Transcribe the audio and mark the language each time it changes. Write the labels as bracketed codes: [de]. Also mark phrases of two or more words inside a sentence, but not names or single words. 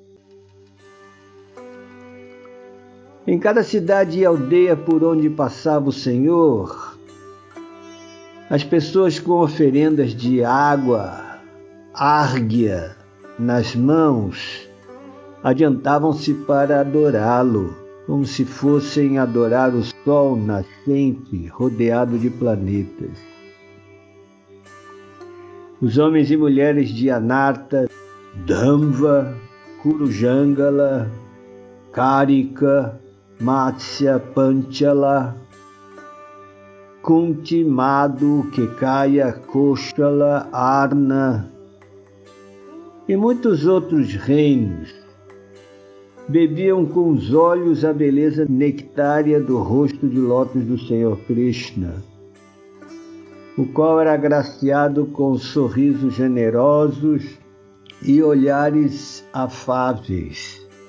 [pt] Em cada cidade e aldeia por onde passava o Senhor, as pessoas com oferendas de água, árguia, nas mãos, adiantavam-se para adorá-lo, como se fossem adorar o sol nascente rodeado de planetas. Os homens e mulheres de Anarta, Dhamva, Kurujangala, Karika, Matsya, Panchala, Kunti, Madhu, Kekaya, Koshala, Arna e muitos outros reinos bebiam com os olhos a beleza nectária do rosto de lótus do Senhor Krishna, o qual era agraciado com sorrisos generosos e olhares afáveis.